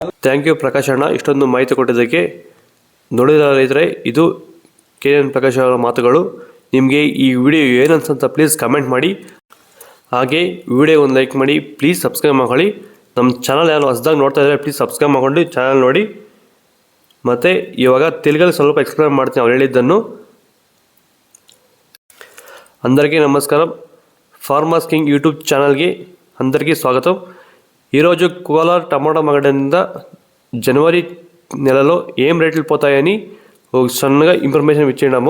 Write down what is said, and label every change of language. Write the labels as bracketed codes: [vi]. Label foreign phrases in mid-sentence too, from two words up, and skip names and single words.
[en] thank you [kn] ಪ್ರಕಾಶ್ ಅಣ್ಣ, ಇಷ್ಟೊಂದು ಮಾಹಿತಿ ಕೊಟ್ಟಿದ್ದಕ್ಕೆ. ನೋಡಿದ ರೈತರೆ, ಇದು KN ಪ್ರಕಾಶ್ ಅವರ ಮಾತುಗಳು. ನಿಮಗೆ ಈ ವಿಡಿಯೋ ಏನನ್ಸಂತ [en] please comment [kn] ಮಾಡಿ. ಹಾಗೆ ವಿಡಿಯೋ ಒಂದು ಲೈಕ್ ಮಾಡಿ, [en] please subscribe [kn] ಮಾಡ್ಕೊಳ್ಳಿ. ನಮ್ಮ ಚಾನಲ್ ಯಾರು ಹೊಸದಾಗಿ ನೋಡ್ತಾ ಇದ್ದಾರೆ [en] please subscribe [kn] ಮಾಡ್ಕೊಂಡು ಚಾನಲ್ ನೋಡಿ. ಮತ್ತು ಇವಾಗ తెలుగులో ಸ್ವಲ್ಪ ఎక్స్ప్లెయిన్ ಮಾಡ್ತೀನಿ ಅವ್ರು ಹೇಳಿದ್ದನ್ನು. [te] అందరికీ నమస్కారం. ఫార్మర్స్ కింగ్ యూట్యూబ్ ఛానల్కి అందరికీ స్వాగతం. ఈరోజు కోలార్ టమాటా మార్కెట్ జనవరి నెలలో ఏం రేట్లు పోతాయని ఒక సన్నగా ఇన్ఫర్మేషన్ ఇచ్చినాము.